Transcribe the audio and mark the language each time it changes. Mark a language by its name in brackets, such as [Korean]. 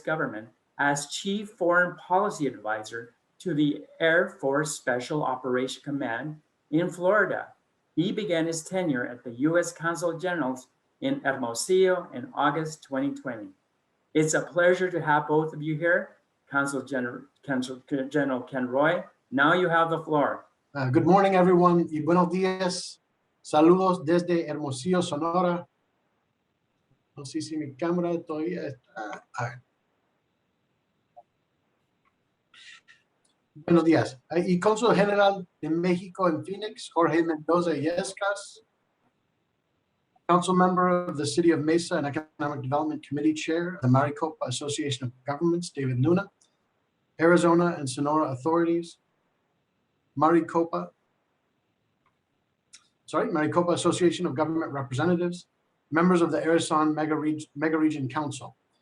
[English] government as Chief Foreign Policy Advisor to the Air Force Special Operations Command in Florida. He began his tenure at the U.S. Consul Generals in Hermosillo in August 2020. It's a pleasure to have both of you here. Consul General Ken Roy, now you have the floor. Good morning, everyone, [Spanish] y buenos días. Saludos desde Hermosillo, Sonora. No sé si mi cámara todavía está. Buenos días. Y Cónsul General de México en Phoenix, Jorge Mendoza Yescas. [English] Council member of the City of Mesa and Economic Development Committee Chair, the Maricopa Association of Governments, David Luna. Arizona and Sonora authorities, Maricopa Association of Government Representatives, members of the Ari-Son Megaregion Council.